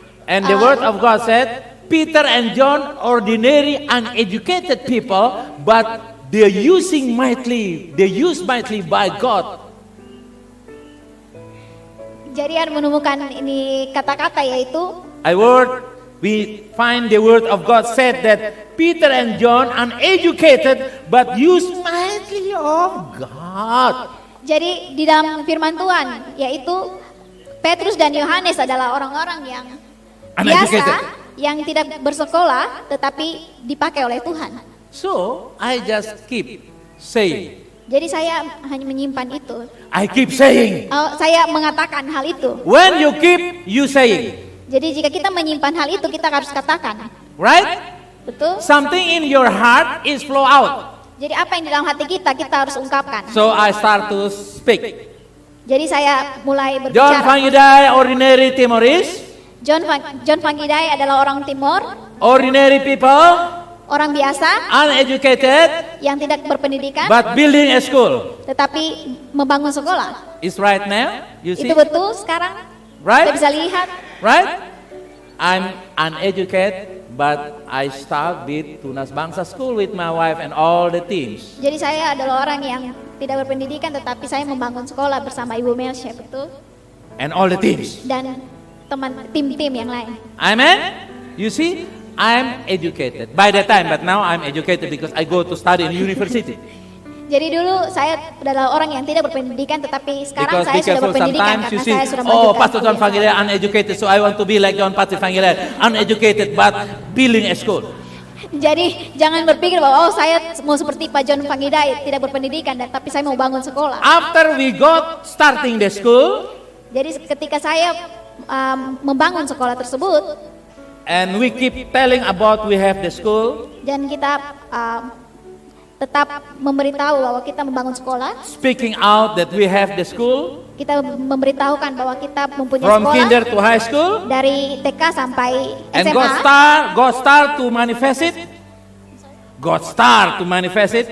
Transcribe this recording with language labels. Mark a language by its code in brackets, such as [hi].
[en] And the word of God said, Peter and John, ordinary, uneducated people, but they're used mightily by God. [id] Jadi yang menemukan ini kata-kata yaitu [en] We find the word of God said that Peter and John, uneducated, but used mightily of God. [id] jadi di dalam firman Tuhan yaitu Petrus dan Yohanes adalah orang-orang yang biasa yang tidak bersekolah tetapi dipakai oleh Tuhan. [en] So I just keep saying. [id] Jadi saya hanya menyimpan itu. [en] I keep saying. [id] Saya mengatakan hal itu. [en] When you keep, you saying. [id] Jadi jika kita menyimpan hal itu, kita harus katakan. [en] Right? [id] Betul? [en] Something in your heart is flow out. [id] Jadi apa yang di dalam hati kita harus ungkapkan. [en] So I start to speak. [id] Jadi saya mulai [en] John [id] berbicara. [en] Fangidai, ordinary Timorese. [id] John Fangidai adalah orang Timor, [en] Ordinary people, [id] orang biasa [en] uneducated, [id] yang tidak berpendidikan, [en] but building a school. [id] tetapi membangun sekolah. [en] It's right now, you see? [id] Itu betul sekarang. Kita [en] Right? [id] bisa lihat. [en] Right? I'm uneducated, but I start with Tunas Bangsa School with my wife and all the teams. [id] Jadi saya adalah orang yang tidak berpendidikan, tetapi saya membangun sekolah bersama Ibu Melshe, betul? [en] And all the teams. [id] Dan tim-tim yang lain. [en] Amen? You see? I'm educated by that time, but now I'm educated because I go to study in university. [id] Jadi dulu saya adalah orang yang tidak berpendidikan, tetapi sekarang [en] Because [id] saya [en] be [id] sudah [en] careful, [id] berpendidikan [en] sometimes [id] karena [en] you see, [id] saya sudah [en] oh, [id] melanjutkan [en] Pastor John [id] kuliah. [en] Fangilea uneducated, so I want to be like John Patrick Fangilea, uneducated but building a school. [id] Jadi jangan berpikir bahwa saya mau seperti Pak John Fangidai, tidak berpendidikan, tapi saya mau bangun sekolah. [en] After we got starting the school, [id] Jadi ketika saya membangun sekolah tersebut [en] and we keep telling about we have the school, [id] dan kita tetap memberitahu bahwa kita membangun sekolah, [en] speaking out that we have the school, [id] kita memberitahukan bahwa kita mempunyai [en] from [id] sekolah [en] kinder to high school, [id] dari TK sampai [en] and [id] SMA, [en] God start to manifest it. God start to manifest it.